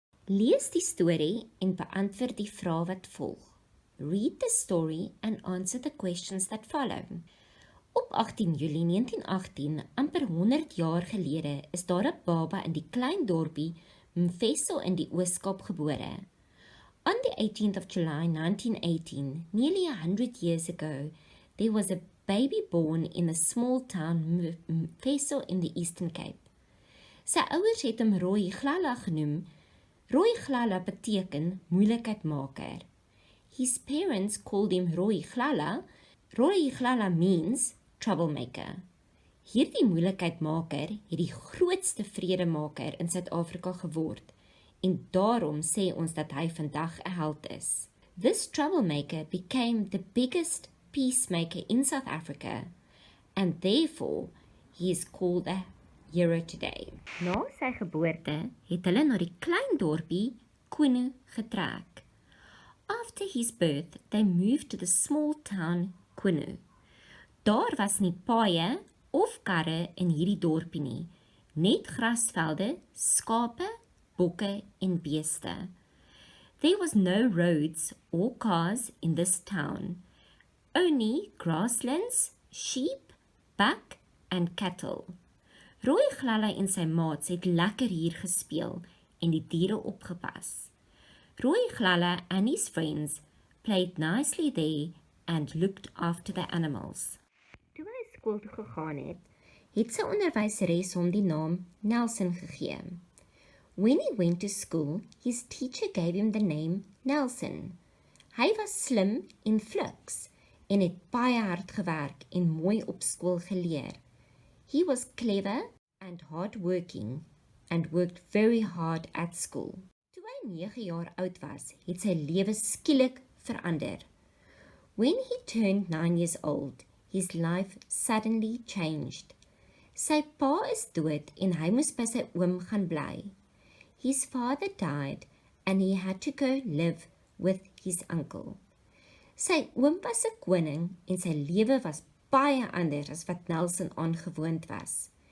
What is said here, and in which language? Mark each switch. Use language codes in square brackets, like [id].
[af] Lees die storie en beantwoord die vrae wat volg. [en] Read the story and answer the questions that follow. [af] Op 18 Julie 1918, amper 100 jaar gelede, is daar 'n baba in die klein dorpie Mfeso in die Oos-Kaap gebore. [en] On the 18th of July 1918, nearly 100 years ago, there was a baby born in the small town Mfeso in the Eastern Cape. [af] Sy ouers het hom Roy Glala genoem. Roy Glala beteken moeilikheidmaker. [en] His parents called him Roy Glala. Roy Glala means troublemaker. [af] Hierdie moeilikheidmaker het die grootste vredemaker in Suid-Afrika geword en daarom sê ons dat hy vandag 'n held is. [en] This troublemaker became the biggest peacemaker in South Africa and therefore he is called a hero today. [af] Na sy geboorte het hulle na die klein dorpie Kwenu getrek. [en] After his birth, they moved to the small town Kwenu. [af] Daar was nie paaie of karre in hierdie dorpie nie, net grasvelde, skape, bokke en beeste. [en] There was no roads or cars in this town, only grasslands, sheep, buck and cattle. [af] Roy Glala en sy maats het lekker hier gespeel en die diere opgepas. [en] Roy Glala and his friends played nicely there and looked after the animals. [af] Toe hy skool toe gegaan het sy onderwyseres hom die naam Nelson gegee. [en] When he went to school, his teacher gave him the name Nelson. [af] Hy was slim en fliks en het baie hard gewerk en mooi op skool geleer. [en] He was clever and hardworking and worked very hard at school. [af] Toe hy 9 jaar oud was, het sy lewe skielik verander. [en] When he turned 9 years old, his life suddenly changed. [af] Sy pa is dood en hy moes by sy oom gaan bly. [en] His father died and he had to go live with his uncle. [af] Sy oom was 'n koning en sy lewe was baie anders as wat Nelson aangewoond was.